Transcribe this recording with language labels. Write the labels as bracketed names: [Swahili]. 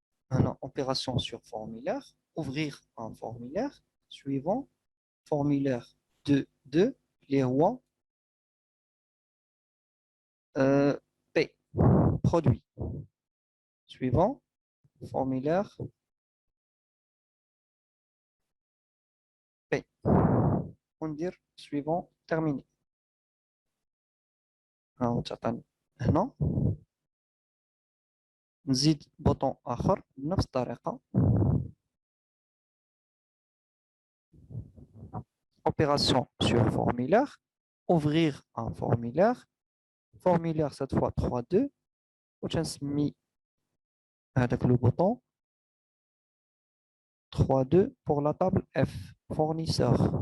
[French] هنا opération sur formulaire, ouvrir un formulaire, suivant, formulaire 2, 2, les rois, P, produit, suivant, formulaire P, on dire suivant, terminé. [Arabic] هنا نزيد بوطون آخر بنفس الطريقة. [French] Opération sur formulaire, ouvrir un formulaire, formulaire cette fois 3-2, [Arabic] وتنسمي هذاك [French] le bouton 3-2 pour la table F, fournisseur.